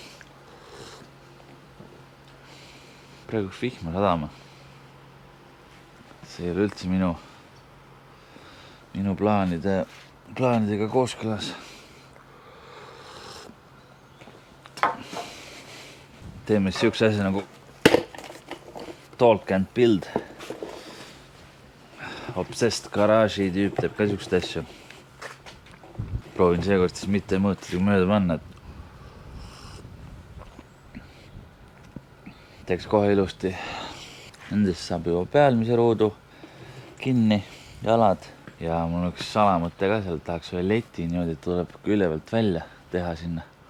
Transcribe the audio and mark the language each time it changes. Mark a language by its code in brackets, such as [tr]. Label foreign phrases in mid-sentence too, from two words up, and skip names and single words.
[et] Praegu vihma sadama. See ei ole üldse minu plaanidega kooskõlas. Teeme siukse asja nagu [en] talk and build. [et] Obsessed garaaži tüüp teeb ka siukest asju. Proovin seekord siis mitte mõõtudega mööda panna, et teeks kohe ilusti. Nendest saab juba pealmise ruudu kinni, jalad ja mul on üks salamõte ka seal, tahaks ühe leti niimoodi, et tuleb ülevalt välja teha sinna.